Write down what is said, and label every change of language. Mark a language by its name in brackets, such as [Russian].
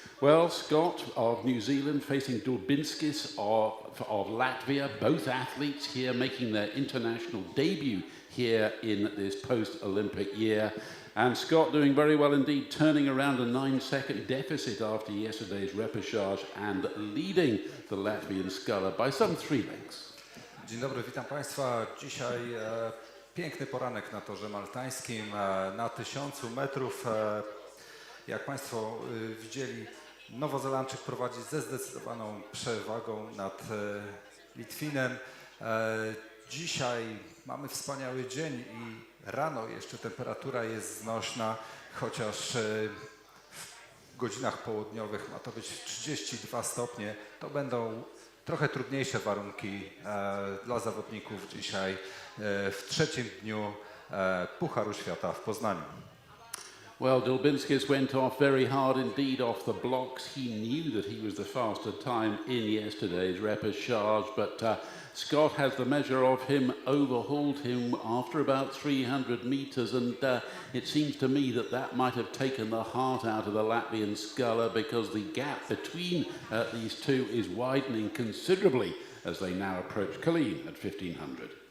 [English] Well, Scott of New Zealand facing Durbinskis of Latvia, both athletes here making their international debut here in this post-Olympic year. And Scott doing very well indeed, turning around a 9-second deficit after yesterday's repercharge and leading the Latvian sculler by some 3 lengths. [Polish] Dzień dobry, witam Państwa. Dzisiaj piękny poranek na torze maltańskim, na 1000 metrów. Jak Państwo widzieli, Nowozelandczyk prowadzi ze zdecydowaną przewagą nad Litwinem. Dzisiaj mamy wspaniały dzień i rano jeszcze temperatura jest znośna, chociaż w godzinach południowych ma to być 32 stopnie. To będą trochę trudniejsze warunki dla zawodników dzisiaj w trzecim dniu Pucharu Świata w Poznaniu. [English] Well, Durbinskis went off very hard indeed off the blocks. He knew that he was the faster time in yesterday's repercharge, but Scott has the measure of him, overhauled him after about 300 metres, and it seems to me that that might have taken the heart out of the Latvian sculler, because the gap between these two is widening considerably as they now approach Colleen at 1500.